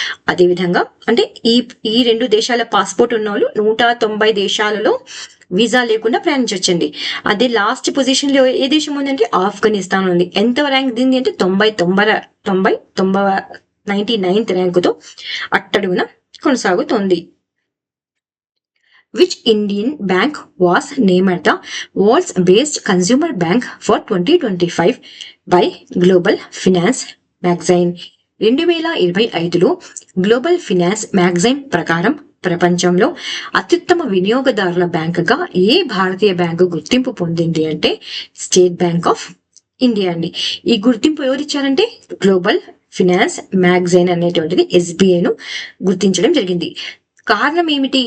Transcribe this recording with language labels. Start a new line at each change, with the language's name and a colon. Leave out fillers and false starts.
Telugu: అదేవిధంగా అంటే ఈ 2 దేశాల పాస్పోర్ట్ ఉన్న వాళ్ళు 190 దేశాలలో వీసా లేకుండా ప్రయాణించవచ్చండి. అదే లాస్ట్ పొజిషన్ లో ఏ దేశం ఉందంటే ఆఫ్ఘనిస్తాన్ ఉంది. ఎంత ర్యాంక్ దింది అంటే 99th ర్యాంకుతో అట్టడుగున కొనసాగుతోంది.
English: Which Indian bank was named the world's best consumer bank for 2025 by Global Finance Magazine?
Telugu: 2025లో global finance magazine ప్రకారం ప్రపంచంలో అత్యుత్తమ వినియోగదారుల బ్యాంకుగా ఏ భారతీయ బ్యాంకు గుర్తింపు పొందింది అంటే స్టేట్ బ్యాంక్ ఆఫ్ ఇండియా అండి. ఈ గుర్తింపు ఎవరిచ్చారంటే గ్లోబల్ ఫినాన్స్ మ్యాగజైన్ అనేటువంటిది SBI ను గుర్తించడం జరిగింది. కారణం ఏమిటి?